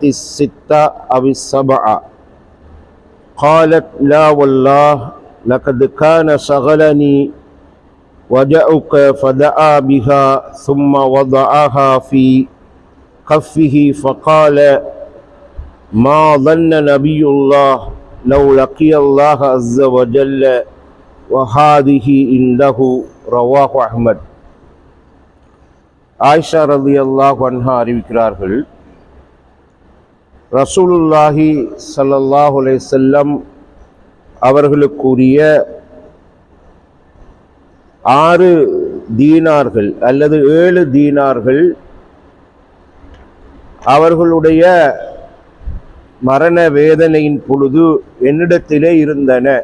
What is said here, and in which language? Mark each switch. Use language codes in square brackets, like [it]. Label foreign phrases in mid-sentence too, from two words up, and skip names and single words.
[ar] 6 أو 7 قالت لا والله لقد كان شغلني وجاءك فدعا بها ثم وضعها في كفه فقال ما ظن نبي الله لو لقي الله عز وجل وهذه عنده رواه أحمد. [ta] ஆயிஷா [ar] رضي الله عنها [ta] அறிவிக்கிறார்கள், [ar] رسول الله صلى الله عليه وسلم [ta] அவர்களுக்குரிய 6 தீனார்கள் அல்லது 7 தீனார்கள் அவர்களுடைய மரண வேதனையின் பொழுது என்னிடத்திலே இருந்தன.